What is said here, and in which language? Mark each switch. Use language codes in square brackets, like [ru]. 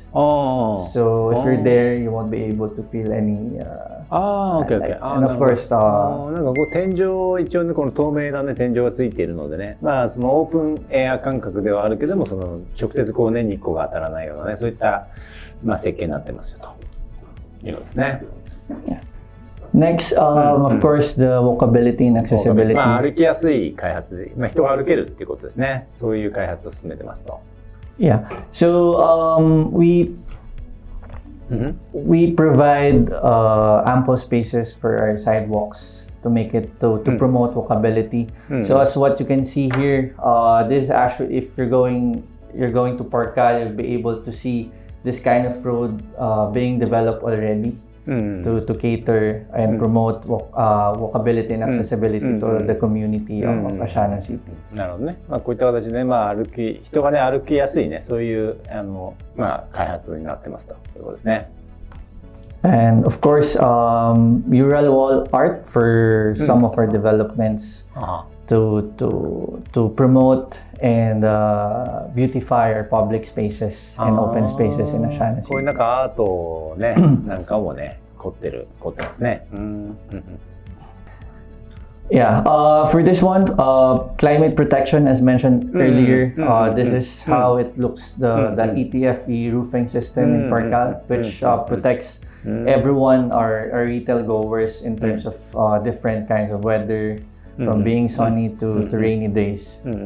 [en] So if you're there, you won't be able to feel any sunlight. And of course, [ja] なんかこう天井一応ねこの透明なね天井がついているのでね、そのオープンエア感覚ではあるけども、その直接こうね日光が当たらないようなねそういった設計になってますよということですね。 [en] Next, of course, the walkability and accessibility. [ja] 歩きやすい開発で、人が歩けるっていうことですね。そういう開発を進めてますと。 [en] Yeah. So we provide ample spaces for our sidewalks to make it to promote walkability. So as what you can see here, this is actually if you're going to Porcal, you'll be able to see this kind of road being developed already. To cater and promote walkability and accessibility to the community of Asiana City. [ja] なるほどね。こういった形で人がね歩きやすいねそういう開発になってますということですね。 [en] And of course, mural wall art for some of our developments to promote and beautify our public spaces and open spaces in Asiana City. [ja] こういうアートねなんかもね凝ってますね。 [en] Yeah, for this one, climate protection, as mentioned earlier, this is how it looks, the ETFE roofing system in Porcal, which protects everyone, our retail goers, in terms of different kinds of weather, from being sunny to rainy days.